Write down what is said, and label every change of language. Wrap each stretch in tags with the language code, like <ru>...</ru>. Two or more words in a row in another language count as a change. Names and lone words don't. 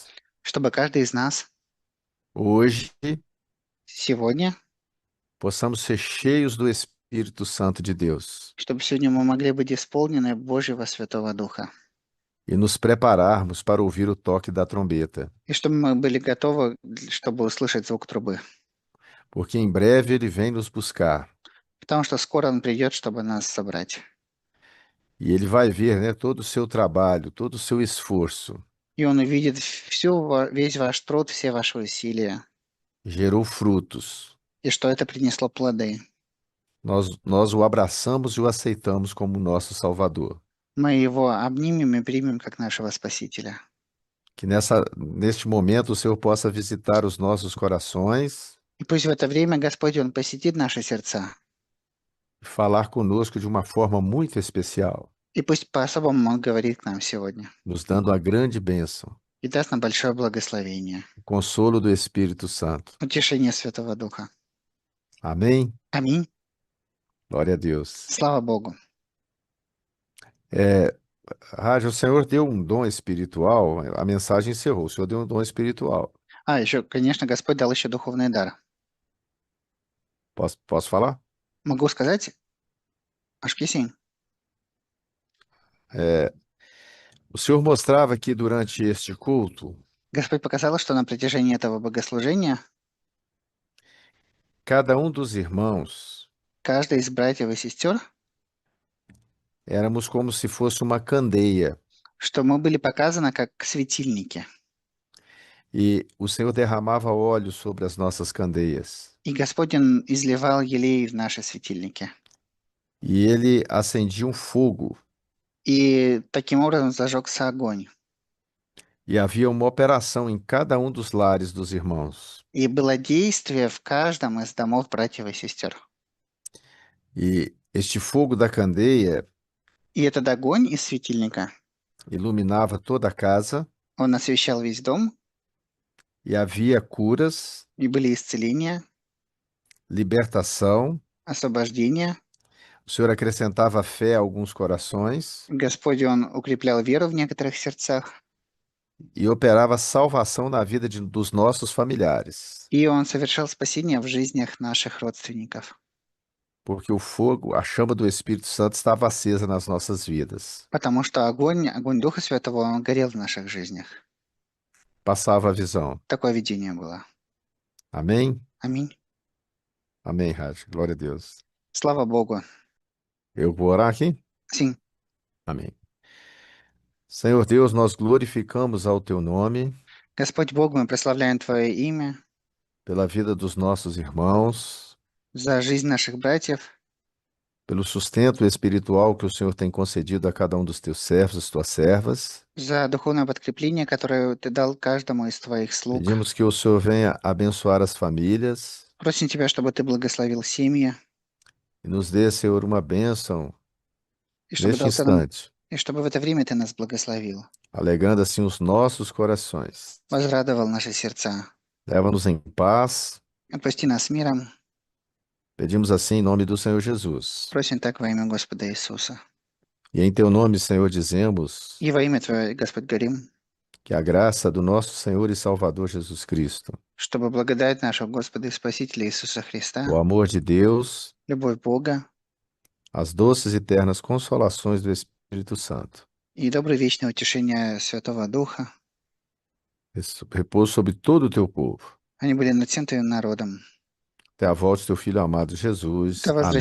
<ru>Чтобы каждый из нас</ru> <pt>hoje,</pt> <ru>сегодня,</ru> <pt>possamos ser cheios do Espírito Santo de Deus</pt> <ru>чтобы сегодня мы могли быть исполнены Божьего Святого Духа.</ru> <pt>e nos prepararmos para ouvir o toque da trombeta,</pt> <ru>И чтобы мы были готовы, чтобы услышать звук трубы.</ru> <pt>porque em breve ele vem nos buscar</pt> <ru>Потому что скоро Он придет, чтобы нас собрать.</ru> <pt>e ele vai ver, né, todo o seu trabalho, todo o seu esforço,</pt> <ru>И Он увидит весь ваш труд, все ваши усилия.</ru> <pt>gerou frutos.</pt> <ru>И что это принесло плоды.</ru> <pt>Nós o abraçamos e o aceitamos como nosso Salvador.</pt> <ru>Мы Его обнимем и примем как нашего Спасителя.</ru> <pt>Que neste momento o Senhor possa visitar os nossos corações</pt> <ru>И пусть в это время Господь, Он посетит наши сердца.</ru> <pt>e falar conosco de uma forma muito especial,</pt> <ru>И пусть по-особому Он говорит к нам сегодня.</ru> <pt>nos dando a grande bênção,</pt> <ru>И даст нам большое благословение.</ru> <pt>o consolo do Espírito Santo.</pt> <ru>Утешение Святого Духа.</ru> <pt>Amém?</pt> <ru>Аминь.</ru> <pt>Glória a Deus.</pt> <ru>Слава Богу.</ru> <pt>Rádio, o Senhor deu um dom espiritual, a mensagem encerrou. O Senhor deu um dom espiritual.</pt> <ru>Еще, конечно, Господь дал еще духовный дар.</ru> <pt>Posso falar?</pt> <ru>Могу сказать?</ru> <pt>Acho que sim. O Senhor mostrava que durante este culto,</pt> <ru>Господь показал, что на протяжении этого богослужения</ru> <pt>cada um dos irmãos</pt> <ru>каждый из братьев и сестер</ru> <pt>éramos como se fosse uma candeia.</pt> <ru>что мы были показаны как светильники.</ru> <pt>E o Senhor derramava óleo sobre as nossas candeias.</pt> <ru>И Господь, Он изливал елей в наши светильники.</ru> <pt>E ele acendia um fogo.</pt> <ru>И таким образом зажегся огонь.</ru> <pt>E havia uma operação em cada um dos lares dos irmãos.</pt> <ru>И было действие в каждом из домов братьев и сестер.</ru> <pt>E este fogo da candeia</pt> <ru>И этот огонь из светильника,</ru> <pt>iluminava toda a casa,</pt> <ru>он освещал весь дом,</ru> <pt>e havia curas,</pt> <ru>и были исцеления,</ru> <pt>libertação.</pt> <ru>освобождение.</ru> <pt>O Senhor acrescentava fé a alguns corações</pt> <ru>Господь, Он укреплял веру в некоторых сердцах,</ru> <pt>e operava salvação na vida dos nossos familiares.</pt> <ru>и Он совершал спасение в жизнях наших родственников.</ru> <pt>Porque o fogo, a chama do Espírito Santo estava acesa nas nossas vidas.</pt> <ru>Потому что огонь Духа Святого, он горел в наших жизнях.</ru> <pt>Passava a visão.</pt> <ru>Такое видение было.</ru> <pt>Amém?</pt> <ru>Аминь.</ru> <pt>Amém, Rádio. Glória a Deus.</pt> <ru>Слава Богу.</ru> <pt>Eu vou orar aqui? Sim. Amém. Senhor Deus, nós glorificamos ao teu nome</pt> <ru>Господь Бог, мы прославляем Твое имя</ru> <pt>pela vida dos nossos irmãos,</pt> <ru>за жизнь наших братьев,</ru> <pt>pelo sustento espiritual que o Senhor tem concedido a cada um dos teus servos, tuas servas.</pt> <ru>за духовное подкрепление, которое Ты дал каждому из Твоих слуг.</ru> <pt>Pedimos que o Senhor venha abençoar as famílias</pt> <ru>Просим Тебя, чтобы Ты благословил семьи,</ru> <pt>e nos dê, Senhor, uma bênção</pt> <ru>и чтобы,</ru> <pt>neste</pt> <ru>дался нам,</ru> <pt>instante,</pt> <ru>и чтобы в это время Ты нас благословил,</ru> <pt>alegrando assim os nossos corações.</pt> <ru>возрадовал наши сердца.</ru> <pt>Leva-nos em paz.</pt> <ru>Отпусти нас миром.</ru> <pt>Pedimos assim em nome do Senhor Jesus.</pt> <ru>Просим так во имя Господа Иисуса.</ru> <pt>E em teu nome, Senhor, dizemos</pt> <ru>И во имя Твое, Господь, горим,</ru> <pt>que a graça do nosso Senhor e Salvador Jesus Cristo,</pt> <ru>чтобы благодать нашего Господа и Спасителя Иисуса Христа,</ru> <pt>o amor de Deus,</pt> <ru>любовь Бога</ru> <pt>as doces e ternas consolações do Espírito Santo,</pt> <ru>и доброе вечное утешение Святого Духа,</ru> <pt>repouso sobre todo o teu povo.</pt> <ru>они были над всем Твоим народом.</ru> <pt>Até a volta do teu Filho amado Jesus.</pt> <ru>До</ru> <pt>Amém.</pt>